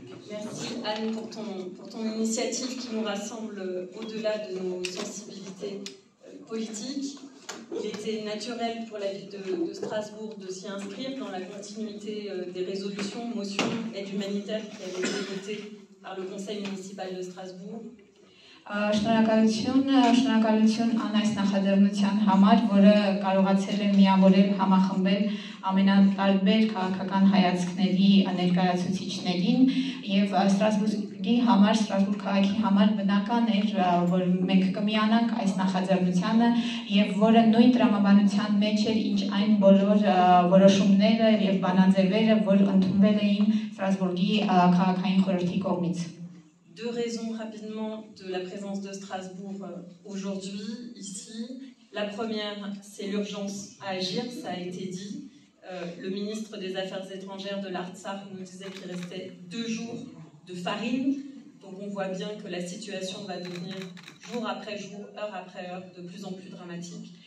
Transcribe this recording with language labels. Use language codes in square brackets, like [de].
[fr] Merci Anne pour ton initiative qui nous rassemble au-delà de nos sensibilités politiques. Il était naturel pour la ville de Strasbourg de s'y inscrire dans la continuité des résolutions, motions, aide humanitaire qui avaient été votées par le conseil municipal de Strasbourg. [hy] Շնորհակալություն այս նախաձեռնության համար, որը կարողացել է միավորել, համախմբել ամենատարբեր քաղաքական հայացքների ներկայացուցիչներին եւ Ստրասբուրգի համար, Ստրասբուրգ քաղաքի համար բնական էր, որ մենք կմիանանք այս նախաձեռնությանը եւ որը նույն տրամաբանության մեջ էր, ինչ այն բոլոր որոշումները եւ բանաձևերը, որ ընդունվել էին Ստրասբուրգի քաղաքային խորհրդի կողմից։ [fr] Deux raisons rapidement de la présence de Strasbourg aujourd'hui, ici. La première, c'est l'urgence à agir, ça a été dit. Le ministre des Affaires étrangères de l'Artsakh nous disait qu'il restait 2 jours de farine. Donc on voit bien que la situation va devenir jour après jour, heure après heure, de plus en plus dramatique.